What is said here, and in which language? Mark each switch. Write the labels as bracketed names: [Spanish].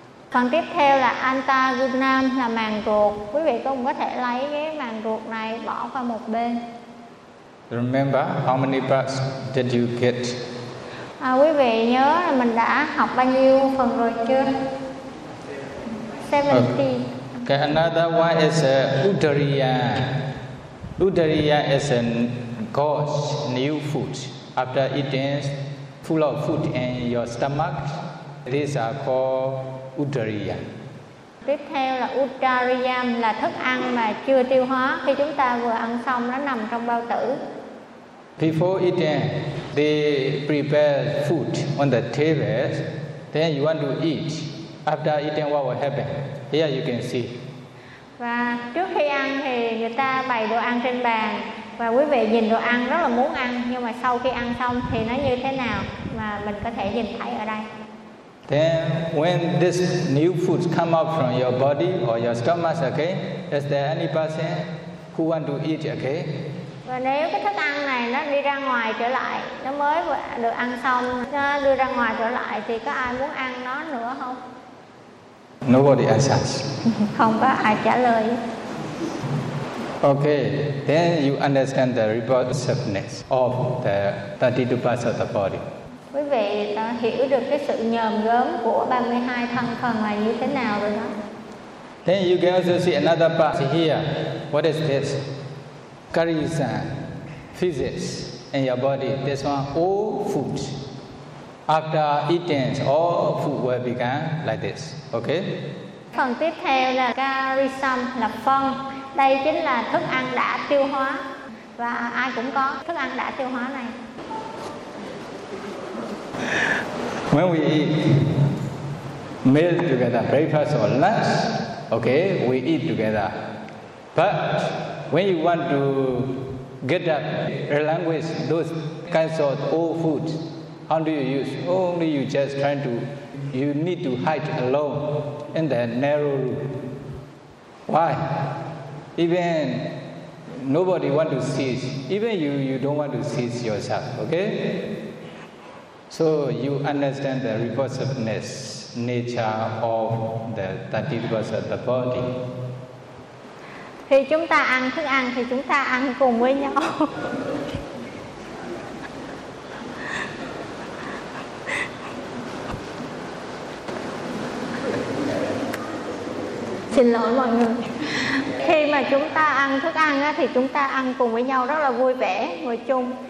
[Vietnamese] Phần tiếp theo là antagonam là màng ruột. Quý vị cũng có thể lấy cái màng ruột này bỏ qua một bên. [English] Remember how many parts did you get? [Vietnamese] À, quý vị nhớ là mình đã học bao nhiêu phần rồi chưa? 70. [English] Okay, another one is Uttariya. Uttariya is a gorge, new food. After eating full of food in your stomach, these are called Uttariya. [Vietnamese] Tiếp theo là Uttariya là thức ăn mà chưa tiêu hóa. Khi chúng ta vừa ăn xong, nó nằm trong bao tử. [English] Before eating, they prepare food on the table. Then you want to eat. After eating, what will happen? Here you can see. [Vietnamese] Và trước khi ăn thì người ta bày đồ ăn trên bàn. Và quý vị nhìn đồ ăn rất là muốn ăn. Nhưng mà sau khi ăn xong thì nó như thế nào mà mình có thể nhìn thấy ở đây. [English] Then when this new food come out from your body or your stomach, okay? Is there any person who want to eat, okay? [Vietnamese] Và nếu cái thức ăn này nó đi ra ngoài trở lại, nó mới được ăn xong, nó đưa ra ngoài trở lại thì có ai muốn ăn nó nữa không? [English] Nobody answers. [Vietnamese] Không có ai trả lời. [English] Okay, then you understand the repulsiveness of the 32 parts of the body. [Vietnamese] Quý vị đã hiểu được cái sự nhờm gớm của 32 thân phần là như thế nào rồi đó. [English] Then you can also see another part here. What is this? Karisa, physics in your body. This one, all food. After eating, all food will become like this. Okay. [Vietnamese] Phần tiếp theo là karisam là phân. Đây chính là thức ăn đã tiêu hóa và ai cũng có thức ăn đã tiêu hóa này. [English] When we eat meal together, breakfast or lunch, okay, we eat together. But when you want to get up, relinquish those kinds of old food, how do you use? Only you just trying to, you need to hide alone in the narrow room. Why? Even nobody want to see, even you don't want to see yourself, okay? So you understand the repulsiveness, nature of the 32 parts of the body. [Vietnamese] Khi chúng ta ăn thức ăn thì chúng ta ăn cùng với nhau. Xin lỗi mọi người. Khi mà chúng ta ăn thức ăn á, thì chúng ta ăn cùng với nhau rất là vui vẻ, ngồi chung.